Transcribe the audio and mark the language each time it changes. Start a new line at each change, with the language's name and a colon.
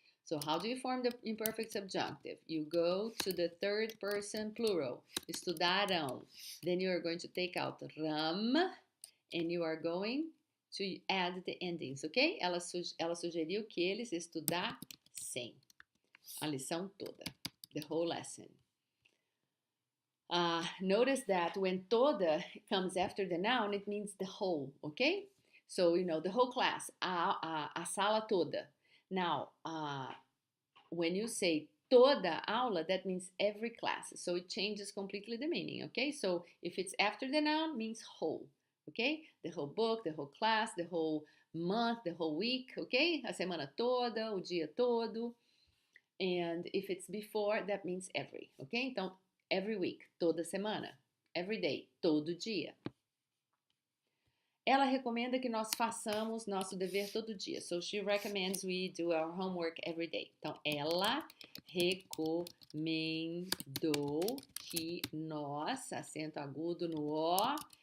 English: So how do you form the imperfect subjunctive? You go to the third person plural, estudaram. Then you are going to take out ram and you are going to add the endings, okay?
Portuguese: Ela sugeriu que eles estudassem a lição toda,
English: the whole lesson. Notice that when toda comes after the noun, it means the whole, okay? So, you know, the whole class,
Portuguese: a sala toda.
English: Now, when you say toda aula, that means every class. So it changes completely the meaning, okay? So if it's after the noun, it means whole. ok? The whole book, the whole class, the whole month, the whole week, ok?
Portuguese: A semana toda, o dia todo.
English: And if it's before, that means every, ok? Então, every week,
Portuguese: toda semana.
English: Every day,
Portuguese: todo dia. Ela recomenda que nós façamos nosso dever todo dia.
English: So she recommends we do our homework every day.
Portuguese: Então, ela recomendou que nós, acento agudo no O.